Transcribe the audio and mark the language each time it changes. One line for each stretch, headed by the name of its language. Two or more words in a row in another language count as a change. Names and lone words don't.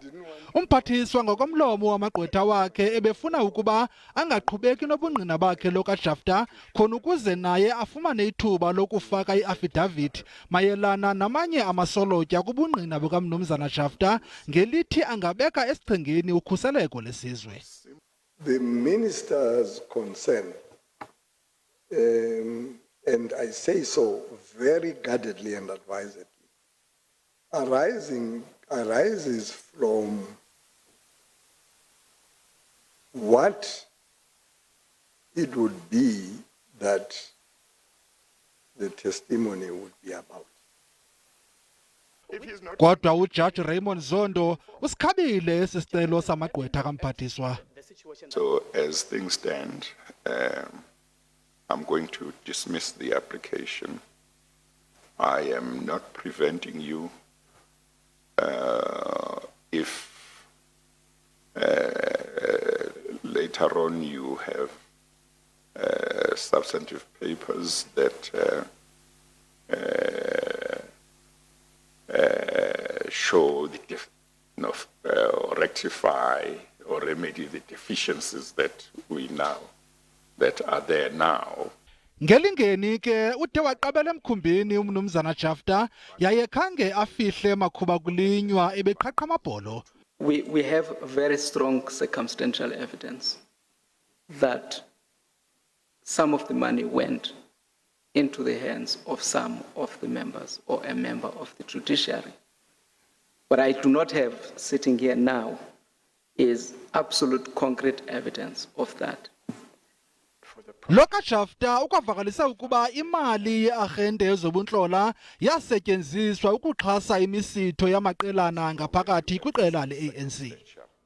Xhosa: Umphathiswa ngokomlomo wamagqwetha wakhe ebefuna ukuba angaqhubeki nobungqina bakhe lo kaJafta khona ukuze naye afumane ithuba lokufaka iafidavithi mayelana namanye amasolotya kubungqina bukamnumzana Jafta ngelithi angabeka esichengeni ukhuseleko lesizwe.
English: The minister's concern, and I say so very guardedly and advisedly, arises from what it would be that the testimony would be about.
Xhosa: Kodwa uJaji Raymond Zondo usikhabile esi sicelo samagqwetha kamphathiswa.
English: So as things stand, I'm going to dismiss the application. I am not preventing you if later on you have substantive papers that show the rectify or remedy the deficiencies that are there now.
Xhosa: Ngelingeni ke uthe waqabela emkhumbini umnumzana Jafta yaye khange afihle makhuba kulinywa ebeqhaqha amabholo.
English: We have very strong circumstantial evidence that some of the money went into the hands of some of the members or a member of the judiciary. What I do not have sitting here now is absolute concrete evidence of that.
Xhosa: Lo kaJafta ukwavakalisa ukuba imali yeArhente yezobuntlola yasetyenziswa ukuxhasa imisitho yamaqelana ngaphakathi kwiqela le-ANC.